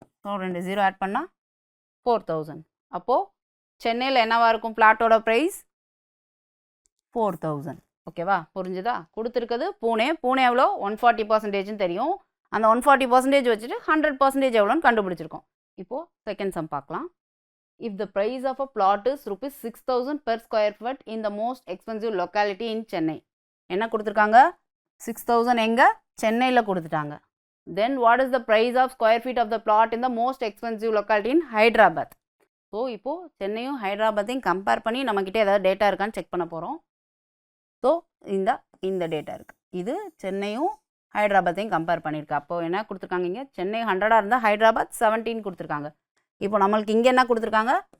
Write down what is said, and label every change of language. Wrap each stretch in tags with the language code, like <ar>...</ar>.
<ta>So 2 0 add பண்ணால் 4,000. அப்போது சென்னையில் என்னவாக இருக்கும்? பிளாட்டோட ப்ரைஸ் 4,000. ஓகேவா? புரிஞ்சுதா? கொடுத்துருக்குது பூனே எவ்வளோ? 140%ன்னு தெரியும். அந்த 140% வச்சுட்டு 100% எவ்வளோன்னு கண்டுபிடிச்சிருக்கோம். இப்போது செகண்ட் சம் பார்க்கலாம்.</ta> <en>If the price of a plot is ₹6,000 per square foot in the most expensive locality in Chennai.</en> <ta>என்ன கொடுத்துருக்காங்க? 6,000 எங்கே? சென்னையில் கொடுத்துட்டாங்க.</ta> <en>Then what is the price of square feet of the plot in the most expensive locality in Hyderabad?</en> <ta>So இப்போது சென்னையும் ஹைதராபாத்தையும் compare பண்ணி நம்மக்கிட்ட ஏதாவது data இருக்கான்னு செக் பண்ண போகிறோம். ஸோ இந்த டேட்டா இருக்குது. இது சென்னையும் ஹைதராபாத்தையும் கம்பேர் பண்ணியிருக்கு. அப்போது என்ன கொடுத்துருக்காங்க? இங்கே சென்னை 100 இருந்தால் ஹைதராபாத் 17 கொடுத்துருக்காங்க. இப்போ நம்மளுக்கு இங்கே என்ன கொடுத்துருக்காங்க?</ta>